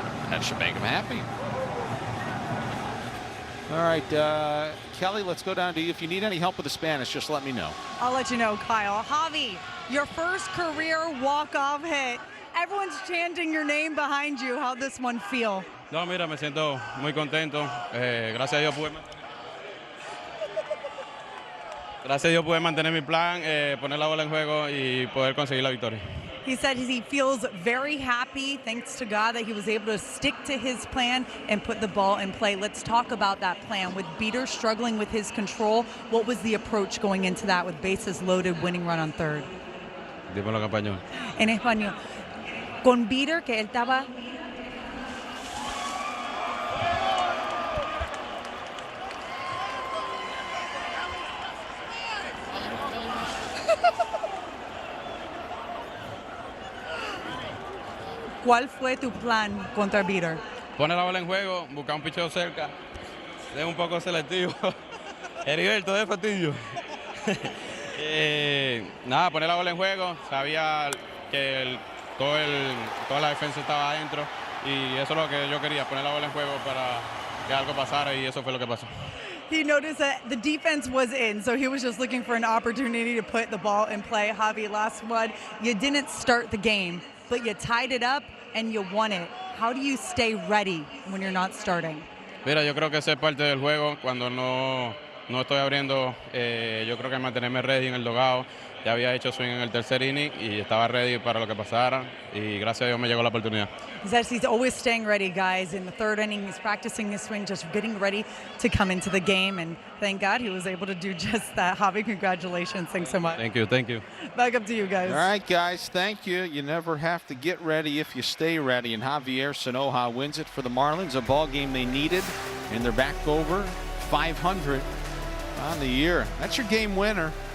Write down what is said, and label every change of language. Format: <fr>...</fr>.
<en>That should make him happy. All right, Kelly, let's go down to you. If you need any help with the Spanish, just let me know. I'll let you know, Kyle. Javi, your first career walk-off hit. Everyone's chanting your name behind you. How'd this one feel?</en> <es>No, mira, me siento muy contento. Gracias a Dios pude mantener mi plan, poner la bola en juego y poder conseguir la victoria.</es> <en>He said he feels very happy, thanks to God, that he was able to stick to his plan and put the ball in play. Let's talk about that plan. With Beater struggling with his control, what was the approach going into that with bases loaded, winning run on third?</en> <es>Dímelo en español. En español. Con Beater, que él estaba... ¿Cuál fue tu plan contra Beater? Pone la bola en juego, buscar un picheo cerca, ser un poco selectivo. Heriberto de fastidio. Nada, poner la bola en juego. Sabía que toda la defensa estaba adentro y eso es lo que yo quería, poner la bola en juego para que algo pasara y eso fue lo que pasó.</es> <en>He noticed that the defense was in, so he was just looking for an opportunity to put the ball in play. Javi, last one, you didn't start the game, but you tied it up and you won it. How do you stay ready when you're not starting?</en> <es>Mira, yo creo que esa es parte del juego. Cuando no estoy abriendo, yo creo que mantenerme ready en el dugout. Ya había hecho swing en el tercer inning y estaba ready para lo que pasara y gracias a Dios me llegó la oportunidad.</es> <en>He says he's always staying ready, guys. In the third inning, he's practicing his swing, just getting ready to come into the game, and thank God he was able to do just that. Javi, congratulations. Thanks so much. Thank you, thank you. Back up to you guys. All right, guys, thank you. You never have to get ready if you stay ready, and Javier Sanoja wins it for the Marlins, a ball game they needed, and they're back over 500 on the year. That's your game winner.</en>